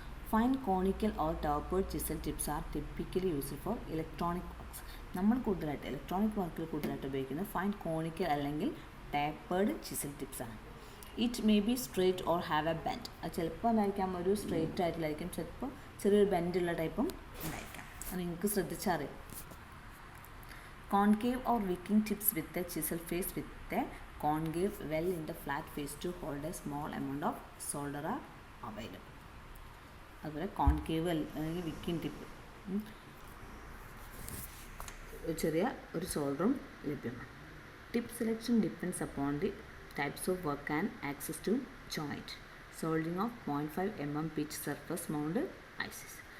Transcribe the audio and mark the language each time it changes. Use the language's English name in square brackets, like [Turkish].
[English] Fine conical or tapered chisel tips are typically used for electronic works. [Malayalam] നമ്മൾ കൂടുതലായിട്ട് electronic വർക്കിൽ കൂടുതലായിട്ട് ഉപയോഗിക്കുന്നത് ഫൈൻ കോണിക്കൽ അല്ലെങ്കിൽ tapered chisel ടിപ്സാണ്. [English] It may be straight or have a bend. [Malayalam] അത് ചിലപ്പോൾ എന്തായിരിക്കാം, ഒരു സ്ട്രെയിറ്റ് ആയിട്ടില്ലായിരിക്കും, ചിലപ്പോൾ ചെറിയൊരു ബെൻഡുള്ള ടൈപ്പും ഉണ്ടായിരിക്കാം. അത് നിങ്ങൾക്ക് ശ്രദ്ധിച്ചറിയാം. [English] Concave or wicking tips with a chisel face with a concave well in the flat face to hold a small amount of solder are available. [Malayalam] അതുപോലെ കോൺകേവ് അല്ലെങ്കിൽ വിക്കിംഗ് ടിപ്പ്, ചെറിയ ഒരു സോൾഡറും ലഭ്യമാണ്. [English] Tip selection depends upon the types of work and access to joint. Soldering of 0.5 mm pitch surface mount ICs.